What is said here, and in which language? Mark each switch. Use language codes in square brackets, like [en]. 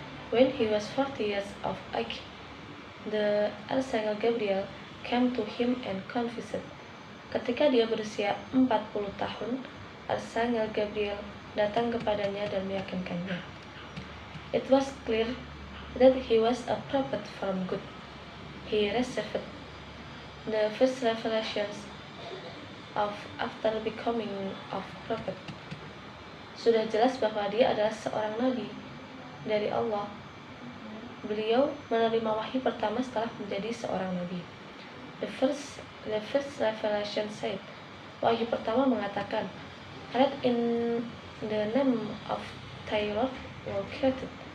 [en] When he was 40 years of age, the Archangel Gabriel came to him and confessed. [id] Ketika dia berusia 40 tahun, Archangel Gabriel datang kepadanya dan meyakinkannya. [en] It was clear that he was a prophet from God. He received the first revelations of after becoming of prophet. [id] Sudah jelas bahwa dia adalah seorang nabi dari Allah. Beliau menerima wahyu pertama setelah menjadi seorang nabi. [en] The first revelation said, [id] wahyu pertama mengatakan, [en] read in the name of thy Lord who created.